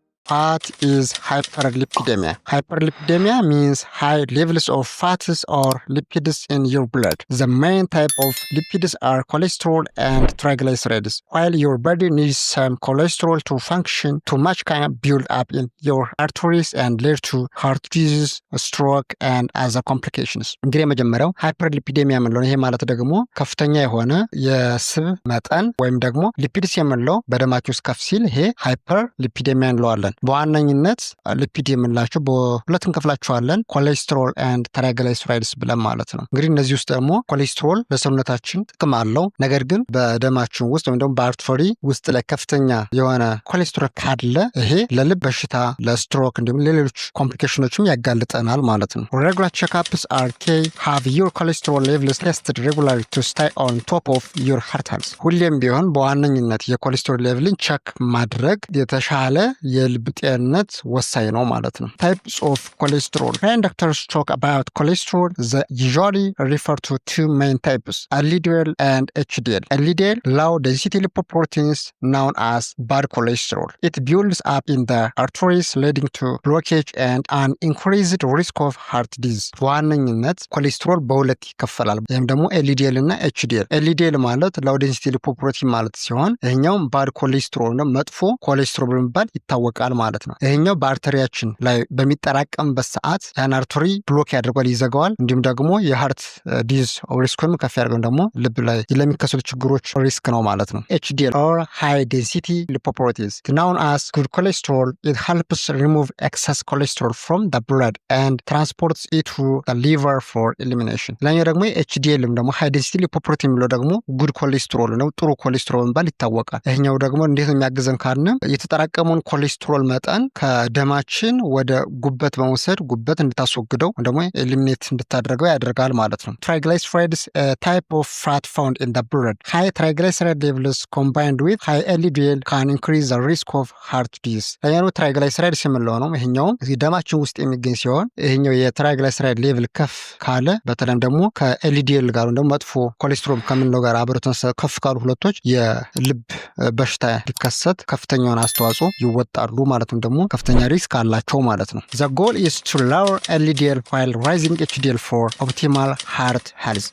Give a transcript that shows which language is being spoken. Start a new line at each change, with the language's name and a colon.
English: What is hyperlipidemia? Hyperlipidemia means high levels of fats or lipids in your blood. The main type of lipids are cholesterol and triglycerides. While your body needs some cholesterol to function, too much can build up in your arteries and lead to heart disease, stroke, and other complications.
Amharic: እንግዲህ የመጀመሪያው ሃይፐርሊፒዴሚያ የምንለው ይሄ ማለት ደግሞ ከፍተኛ የሆነ የስብ መጠን ወይም ደግሞ ሊፒድስ የምንለው በደማችን ውስጥ ከፍ ሲል ይሄ ሃይፐርሊፒዴሚያ እንለዋለን። በዋነኝነት ሊፒድ የምንላቸው በሁለት እንከፍላቸዋለን፣ ኮሌስትሮል ኤንድ ትራይግሊሰራይድስ ብለን ማለት ነው። እንግዲህ እነዚህ ውስጥ ደግሞ ኮሌስትሮል ለሰውነታችን ጥቅም አለው። ነገር ግን በደማችን ውስጥ ወይም ደግሞ በአርተሪ ውስጥ ላይ ከፍተኛ የሆነ ኮሌስትሮል ካለ ይሄ ለልብ በሽታ፣ ለስትሮክ እንዲሁም ለሌሎች ኮምፕሊኬሽኖችም ያጋልጠናል ማለት ነው።
English: Regular checkups are key. Have your cholesterol levels tested regularly to stay on top of your heart health.
Amharic: ሁሌም ቢሆን በዋነኝነት የኮሌስትሮል ሌቭልን ቼክ ማድረግ የተሻለ የልብ ጤንነት ወሳኝ ነው ማለት ነው።
English: Types of cholesterol. When doctors talk about cholesterol, they usually refer to two main types, LDL and HDL. LDL, low density lipoproteins known as bad cholesterol. It builds up in the arteries leading to blockage and an increased risk of heart disease.
Amharic: በዋነኝነት ኮሌስትሮል በሁለት ይከፈላል። ይህም ደግሞ LDL እና HDL። LDL ማለት low density lipoprotein ማለት ሲሆን ይህኛውም bad cholesterol ነው፣ መጥፎ ኮሌስትሮል በመባል ይታወቃል ማለት ነው። ይሄኛው በአርተሪያችን ላይ በሚጠራቀምበት ሰዓት ያን አርተሪ ብሎክ ያደርጋል፣ ይዘጋዋል። እንዲሁም ደግሞ የሃርት ዲዝ ሪስክም ከፍ ያደርገው ደግሞ ልብ ላይ ለሚከሰቱ ችግሮች ሪስክ ነው ማለት ነው።
English: HDL or high density lipoproteins known as good cholesterol. It helps remove excess cholesterol from the blood and transports it to the liver for elimination.
Amharic: ለኛው ደግሞ HDL ደግሞ high density lipoprotein ብሎ ደግሞ good cholesterol ነው፣ ጥሩ ኮሌስትሮል በመባል ይታወቃል። ይሄኛው ደግሞ እንዴት ነው የሚያግዘን ካልን የተጠራቀመውን ኮሌስትሮል መጠን ከደማችን ወደ ጉበት በመውሰድ ጉበት እንድታስወግደው ደግሞ ኤሊሚኔት እንድታደርገው ያደርጋል ማለት ነው።
English: Triglycerides, a type of fat found in the blood. High triglyceride levels combined with high LDL can increase the risk of heart disease.
Amharic: ለኛው ትራይግላይሰራይድስ የምንለው ነው። ይሄኛው ደማችን ውስጥ የሚገኝ ሲሆን ይሄኛው የትራይግላይሰራይድ ሌቭል ከፍ ካለ በተለይም ደግሞ ከኤልዲኤል ጋር ደግሞ መጥፎ ኮሌስትሮል ከምንለው ጋር አብረው ከፍ ካሉ ሁለቶች የልብ በሽታ ሊከሰት ከፍተኛውን አስተዋጽኦ ይወጣሉ ማለት ነው። ደግሞ ከፍተኛ ሪስክ አላቸው ማለት ነው።
English: The goal is to lower LDL while raising HDL for optimal heart health.